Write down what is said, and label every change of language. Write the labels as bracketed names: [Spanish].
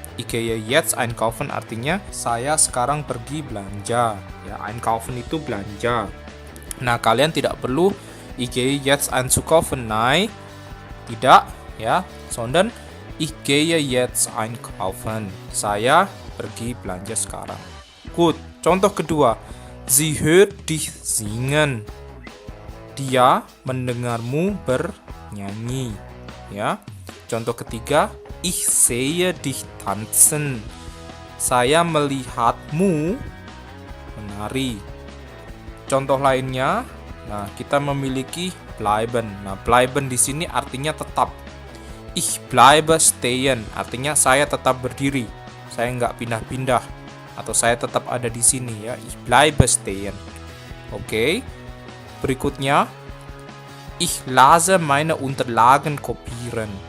[German] Ich gehe jetzt einkaufen [Indonesian] artinya saya sekarang pergi belanja ya. Einkaufen itu belanja. Nah, kalian tidak perlu [German] ich gehe jetzt einzukaufen. Nein, [Indonesian] tidak ya. [German] Sondern ich gehe jetzt einkaufen. [Indonesian] Saya pergi belanja sekarang. Good. Contoh kedua. [German] Sie hört dich singen. [Indonesian] Dia mendengarmu bernyanyi ya. Contoh ketiga, [German] ich sehe dich tanzen. [Indonesian] Saya melihatmu menari. Contoh lainnya, nah kita memiliki bleiben. Nah, bleiben di sini artinya tetap. [German] Ich bleibe stehen [Indonesian] artinya saya tetap berdiri. Saya nggak pindah-pindah atau saya tetap ada di sini ya. [German] Ich bleibe stehen. [Indonesian] Oke. Berikutnya, [German] ich lasse meine Unterlagen kopieren.